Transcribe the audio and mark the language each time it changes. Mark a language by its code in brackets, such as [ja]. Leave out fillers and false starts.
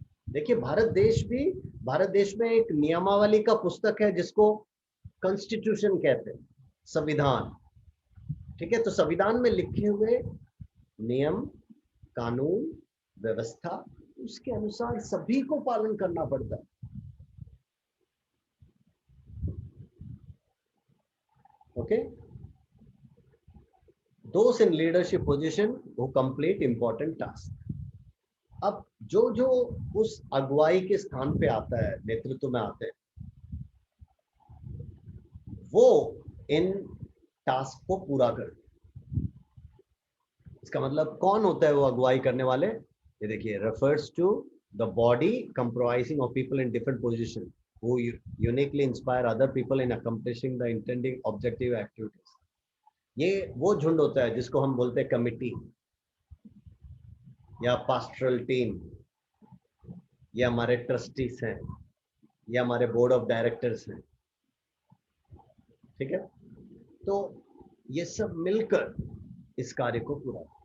[hi] देखिए भारत देश में एक नियमावली का पुस्तक है जिसको कॉन्स्टिट्यूशन कहते हैं, संविधान। ठीक है, तो संविधान में लिखे हुए नियम, कानून, व्यवस्था, उसके अनुसार सभी को पालन करना पड़ता है। [en] Okay, those in leadership position who complete important tasks। [hi] अब जो जो उस अगुवाई के स्थान पे आता है, नेतृत्व में आते हैं, वो इन टास्क को पूरा करते हैं। इसका मतलब कौन होता है वो अगुवाई करने वाले? ये देखिए, [en] refers to the body comprising of people in different positions who uniquely inspire other people in accomplishing the intended objective activities। [hi] ये वो झुंड होता है जिसको हम बोलते हैं कमिटी या पास्टरल टीम, या हमारे ट्रस्टीज हैं, या हमारे बोर्ड ऑफ डायरेक्टर्स हैं। ठीक है, तो ये सब मिलकर इस कार्य को पूरा।